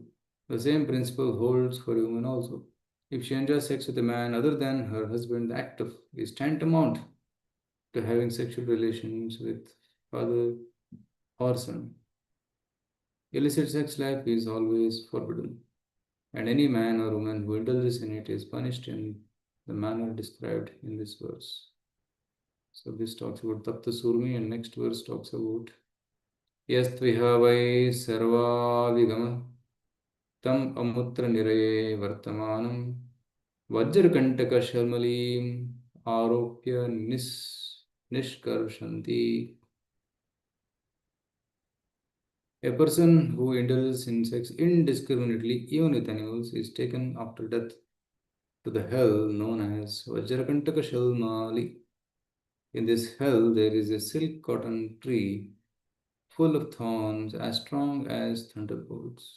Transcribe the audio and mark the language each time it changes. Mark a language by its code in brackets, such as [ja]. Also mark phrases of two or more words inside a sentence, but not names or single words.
[en] The same principle holds for a woman also. If she enjoys sex with a man other than her husband, the act is tantamount to having sexual relations with father or son. Illicit sex life is always forbidden, and any man or woman who indulges in it is punished in the manner described in this verse. So this talks about Tapta Surmi, and next verse talks about [sa] यस्त्विह वै सर्व विगमं तम् अमुत्र निरये वर्तमानं वज्रकण्टक शाल्मलीम् आरोप्य निष्कर्षन्ति. [en] A person who indulges in sex indiscriminately, even with animals, is taken after death to the hell known as Vajrakantaka Shalmali. In this hell, there is a silk cotton tree full of thorns as strong as thunderbolts.